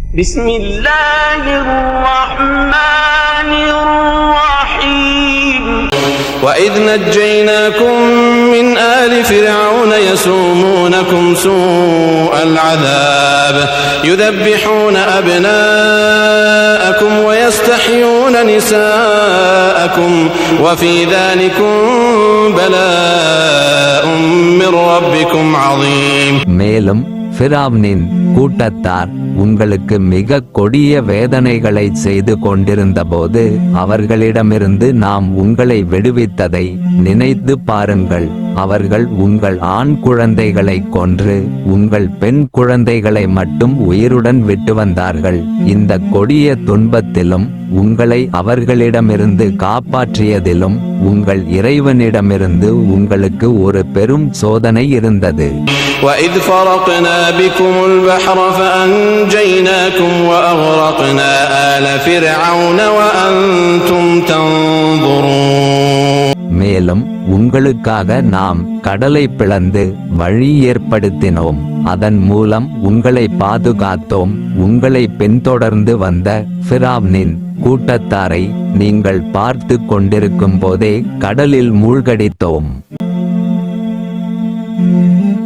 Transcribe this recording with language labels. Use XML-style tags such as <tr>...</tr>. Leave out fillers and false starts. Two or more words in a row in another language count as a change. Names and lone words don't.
<ar>بسم الله الرحمن الرحيم وإذ نجيناكم من آل فرعون يسومونكم سوء العذاب يذبحون أبناءكم ويستحيون نساءكم وفي ذلكم بلاء من ربكم عظيم.</ar> <ta>மேலும் ஃபிரௌனின் கூட்டத்தார் உங்களுக்கு மிக கொடிய வேதனைகளை செய்து கொண்டிருந்தபோது அவர்களிடமிருந்து நாம் உங்களை விடுவித்ததை நினைத்து பாருங்கள். அவர்கள் உங்கள் ஆண் குழந்தைகளை கொன்று உங்கள் பெண் குழந்தைகளை மட்டும் உயிருடன் விட்டு வந்தார்கள். இந்த கொடிய துன்பத்திலும் உங்களை அவர்களிடமிருந்து காப்பாற்றியதிலும் உங்கள் இறைவனிடமிருந்து உங்களுக்கு ஒரு பெரும் சோதனை இருந்தது.</ta> <ar>وَإِذْ فَرَقْنَا بِكُمُ الْبَحْرَ فَأَنْجَيْنَاكُمْ وَأَغْرَقْنَا آلَ فِرْعَوْنَ وَأَنْتُمْ تَنْظُرُونَ.</ar> <ta>மேலும் உங்களுக்காக நாம் கடலை பிளந்து வழி ஏற்படுத்தினோம். அதன் மூலம் உங்களை பாதுகாத்தோம். உங்களை பின்தொடர்ந்து வந்த ஃபிரௌனின் கூட்டத்தாரை நீங்கள் பார்த்து கொண்டிருக்கும் போதே கடலில் மூழ்கடித்தோம்.</ta>